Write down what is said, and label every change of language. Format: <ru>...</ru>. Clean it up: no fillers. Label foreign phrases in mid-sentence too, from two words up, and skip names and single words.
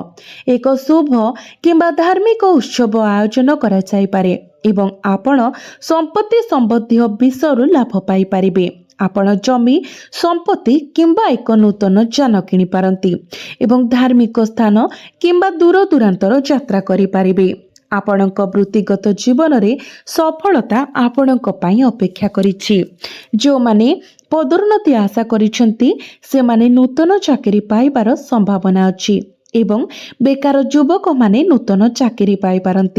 <or>ଏକ ଶୁଭ କିମ୍ବା ଧାର୍ମିକ ଉତ୍ସବ ଆୟୋଜନ କରା ଯାଇ ପାରେ ଏବଂ ଆପଣ ସମ୍ପତ୍ତି ସମ୍ବନ୍ଧୀ ବିଷୟ ଲାଭ ପାଇ ପାରିବେ। ଆପଣ ଜମି ସମ୍ପତ୍ତି କିମ୍ବା ଏକ ନୂତନ ଯାନ କିଣି ପାରନ୍ତି ଏବଂ ଧାର୍ମିକ ସ୍ଥାନ କିମ୍ବା ଦୂର ଦୂରାନ୍ତର ଯାତ୍ରା କରି ପାରିବେ। ଆପଣଙ୍କ ବୃତ୍ତିଗତ ଜୀବନରେ ସଫଳତା ଆପଣଙ୍କ ପାଇଁ ଅପେକ୍ଷା କରିଛି। ଯେଉଁମାନେ ପଦୋନ୍ନତି ଆଶା କରିଛନ୍ତି ସେମାନେ ନୂତନ ଚାକିରି ପାଇବାର ସମ୍ଭାବନା ଅଛି ଏବଂ ବେକାର ଯୁବକମାନେ ନୂତନ ଚାକିରି ପାଇପାରନ୍ତି।</or>